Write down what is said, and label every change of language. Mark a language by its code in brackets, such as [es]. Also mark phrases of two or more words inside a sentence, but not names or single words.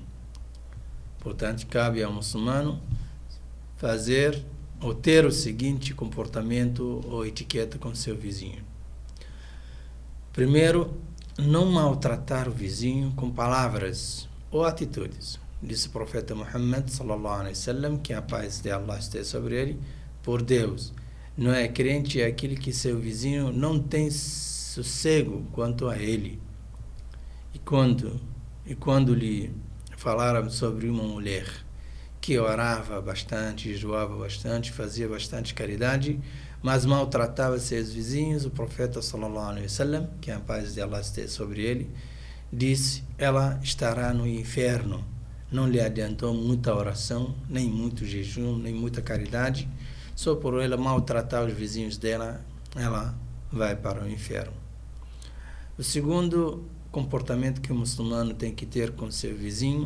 [pt] Portanto, cabe ao muçulmano fazer ou ter o seguinte comportamento ou etiqueta com seu vizinho. Primeiro, não maltratar o vizinho com palavras ou atitudes. Disse o profeta Muhammad [ar] صلى الله عليه وسلم, [pt] que a paz de Allah esteja sobre ele: "Por Deus, não é crente aquele que seu vizinho não tem sossego quanto a ele." E quando lhe falaram sobre uma mulher que orava bastante, jejuava bastante, fazia bastante caridade, mas maltratava seus vizinhos, o profeta [ar] صلى الله عليه وسلم, [pt] que a paz de Allah esteja sobre ele, disse: "Ela estará no inferno." Não lhe adiantou muita oração, nem muito jejum, nem muita caridade. Só por ela maltratar os vizinhos dela, ela vai para o inferno. O segundo comportamento que o muçulmano tem que ter com seu vizinho: